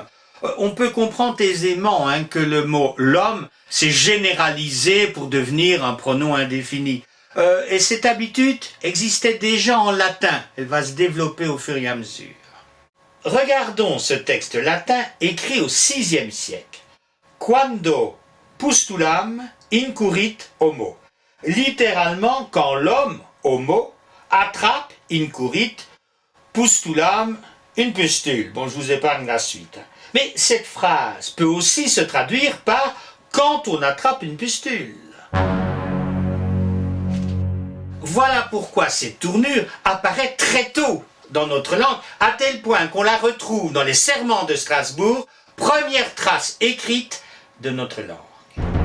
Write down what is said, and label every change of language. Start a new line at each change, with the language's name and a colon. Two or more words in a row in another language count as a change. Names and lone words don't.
French: On peut comprendre aisément que le mot l'homme s'est généralisé pour devenir un pronom indéfini. Et cette habitude existait déjà en latin. Elle va se développer au fur et à mesure. Regardons ce texte latin écrit au VIe siècle.
Latin: Quando pustulam incurrit homo.
French: Littéralement, quand l'homme, homo, attrape, incurrit, pustulam, une pustule. Bon, je vous épargne la suite. Mais cette phrase peut aussi se traduire par « quand on attrape une pustule ». Voilà pourquoi cette tournure apparaît très tôt dans notre langue, à tel point qu'on la retrouve dans les Serments de Strasbourg, première trace écrite de notre langue.